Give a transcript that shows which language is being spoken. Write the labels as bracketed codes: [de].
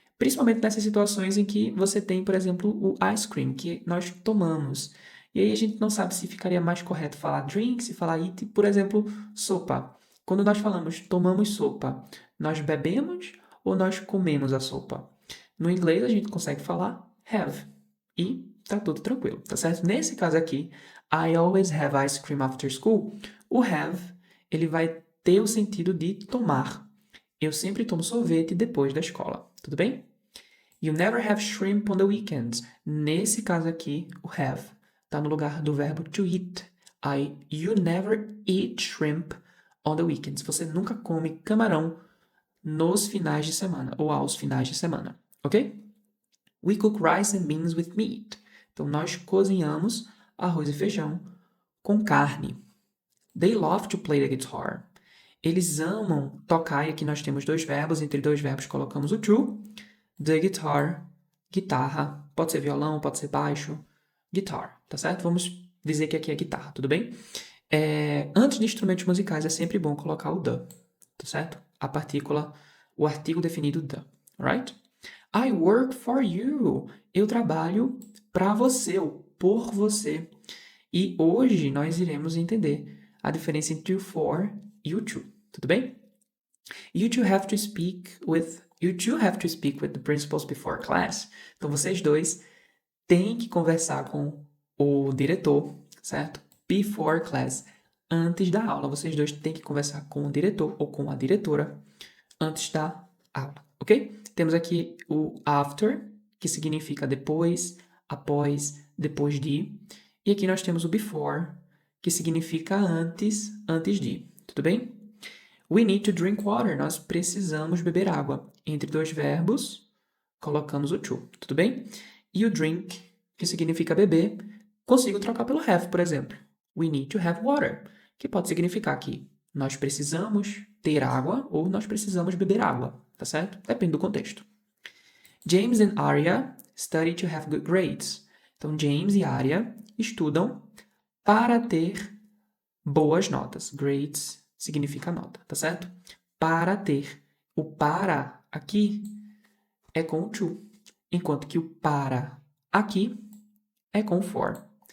[pt] Principalmente nessas situações em que você tem, por exemplo, o ice cream, que nós tomamos. E aí a gente não sabe se ficaria mais correto falar drink, se falar eat, por exemplo, sopa. Quando nós falamos tomamos sopa, nós bebemos ou nós comemos a sopa? No inglês a gente consegue falar have. E tá tudo tranquilo, tá certo? Nesse caso aqui, [en] I always have ice cream after school. [pt] O have, ele vai ter o sentido de tomar. Eu sempre tomo sorvete depois da escola, tudo bem? [en] You never have shrimp on the weekends. [pt] Nesse caso aqui, o have está no lugar do verbo to eat. [en] You never eat shrimp on the weekends. [pt] Você nunca come camarão nos finais de semana ou aos finais de semana, ok? [en] We cook rice and beans with meat. [pt] Então, nós cozinhamos arroz e feijão com carne. [en] They love to play the guitar. [pt] Eles amam tocar, e aqui nós temos dois verbos, entre dois verbos colocamos o to. The guitar, guitarra, pode ser violão, pode ser baixo, guitar, tá certo? Vamos dizer que aqui é guitarra, tudo bem? Antes de instrumentos musicais é sempre bom colocar o the, tá certo? A partícula, o artigo definido the, right? [en] I work for you. [pt] Eu trabalho para você, ou por você. E hoje nós iremos entender a diferença entre o for e o to, tudo bem? [en] You two have to speak with the principals before class. [pt] Então vocês dois têm que conversar com o diretor, certo? [en] Before class, [pt] antes da aula. Vocês dois têm que conversar com o diretor ou com a diretora antes da aula, ok? Temos aqui o after, que significa depois, após, depois de. E aqui nós temos o before, que significa antes, antes de. Tudo bem? [en] We need to drink water. [pt] Nós precisamos beber água. Entre dois verbos, colocamos o to. Tudo bem? E o drink, que significa beber, consigo trocar pelo have, por exemplo. [en] We need to have water, [pt] que pode significar que nós precisamos ter água ou nós precisamos beber água, tá certo? Depende do contexto. [en] James and Arya study to have good grades. [pt] Então, James e Arya estudam para ter boas notas. Grades significa nota, tá certo? Para ter. O para aqui é com o to, enquanto que o para aqui é com o for.